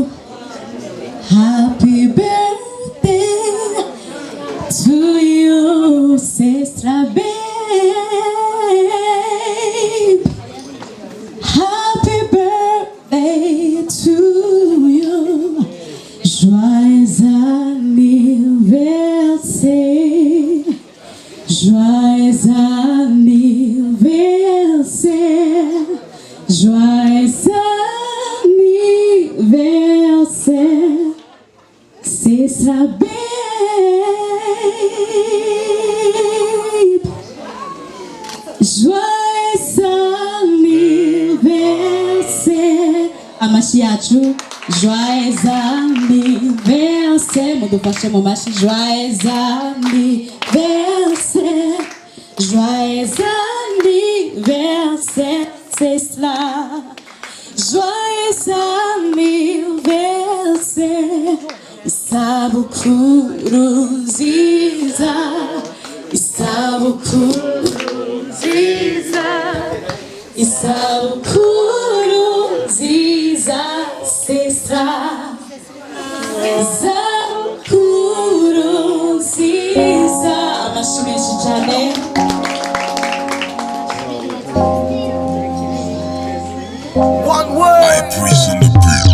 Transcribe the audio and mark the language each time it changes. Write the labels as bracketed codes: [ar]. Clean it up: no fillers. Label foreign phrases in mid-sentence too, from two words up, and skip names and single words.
[en] Happy birthday to you, sister babe. Happy birthday to you. [fr] Joyeux anniversaire. Joyeux anniversaire. Joyeux anniversaire. [en] Sister babe. [fr] Joyeux anniversaire. [rw] Amashi yacu. [fr] Joyeux anniversaire. [rw] Mudufashe mu mashi. [fr] Joyeux anniversaire. Joyeux anniversaire. C'est cela. Joyeux anniversaire. [rw] Isabukuru nziza. Isabukuru nziza. Isabukuru nziza. Sestra. Isabukuru nziza. Amashi menshi cyane. [en] One word. I praise in the beat.